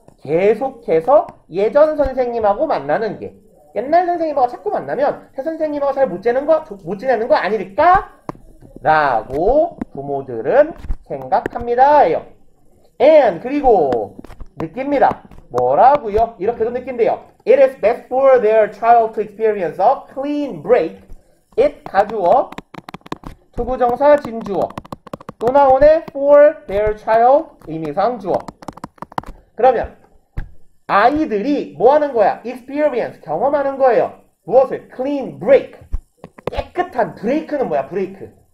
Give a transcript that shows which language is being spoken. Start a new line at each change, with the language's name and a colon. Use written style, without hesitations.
Korean: 계속해서 예전 선생님하고 만나는 게. 옛날 선생님하고 자꾸 만나면 새 선생님하고 잘 못 지내는 거 아닐까? 라고 부모들은 생각합니다. and 그리고 느낍니다. 뭐라고요? 이렇게도 느낀대요.
English: It is best for their child to experience a clean break.
Korean: It 가주어, 투부정사 진주어. 또 나오네
English: for their child
Korean: 의미상 주어. 그러면 아이들이 뭐 하는 거야? experience 경험하는 거예요. 무엇을?
English: clean break.
Korean: 깨끗한 브레이크는 뭐야? 브레이크.